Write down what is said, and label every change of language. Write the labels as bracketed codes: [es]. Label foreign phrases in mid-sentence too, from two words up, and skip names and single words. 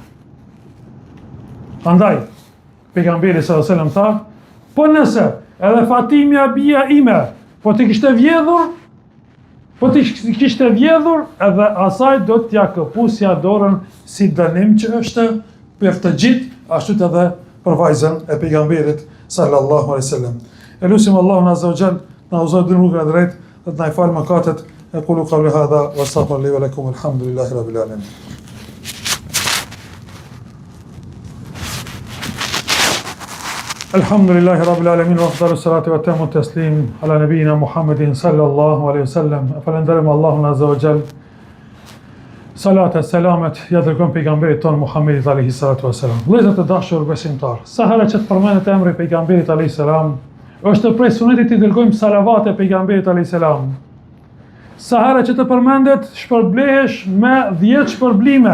[sq] Andaj pejgamberi [ar] صلى الله عليه وسلم [sq] tha, po nëse edhe Fatimia bia ime, po të kishte vjedhur, edhe asaj do t'ja këpusja dorën si dënim që është për të gjithë, ashtu edhe për vajzën e pejgamberit [ar] صلى الله عليه وسلم. [sq] Elusim Allahun [ar] عز وجل [sq] na uzoj rrugën e drejtë, dhe të na falë mëkatet. [ar] أقول قولي هذا وأستغفر لي ولكم، الحمد لله رب العالمين. الحمد لله رب العالمين، وأفضل الصلاة وأتم التسليم على نبينا محمد صلى الله عليه وسلم. [sq] Falenderojmë Allahun [ar] عز وجل. [sq] Salat e selamet ja dërgojmë pejgamberit ton Muhammedit [ar] عليه الصلاة والسلام. [sq] Vëllezër të dashur besimtar, sa herë që të përmendet emri pejgamberit [ar] عليه السلام, [sq] është prej sunetit të dërgojmë salavate pejgamberit [ar] عليه السلام. [sq] Sa herë që të përmendet, shpërblehesh me 10 shpërblime.